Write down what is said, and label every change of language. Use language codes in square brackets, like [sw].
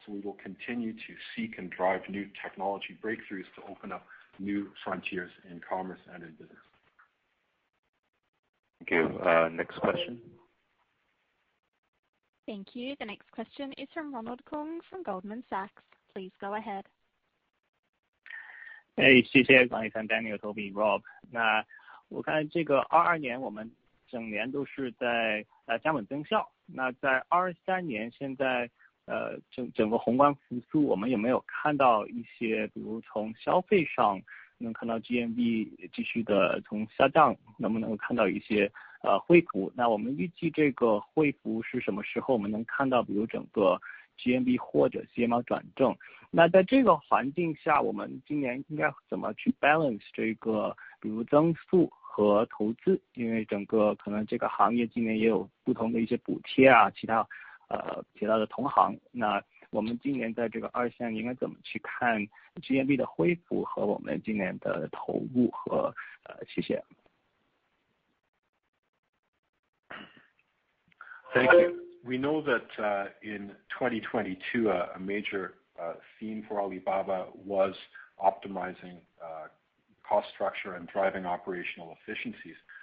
[en] So we will continue to seek and drive new technology breakthroughs to open up new frontiers in commerce and in business. Thank you. Next question. Thank you. The next question is from Ronald Keung from Goldman Sachs. Please go ahead. [zh] 谢谢管理层 Daniel、Toby、Rob。那我看这个22年我们整年都是在降本增效。那在23年现在整个宏观复苏，我们有没有看到一些，比如从消费上能看到 GMV 继续的从下降，能不能看到一些恢复？那我们预计这个恢复是什么时候我们能看到，比如整个 GMV 或者 CMR 转正？那在这个环境下，我们今年应该怎么去 balance 这个，比如增速和投资？因为整个可能这个行业今年也有不同的一些补贴啊，其他的同行。那我们今年在这个23年应该怎么去看 GMV 的恢复和我们今年的投入和谢谢。 [en] Thank you. We know that in 2022, a major theme for Alibaba was optimizing cost structure and driving operational efficiencies.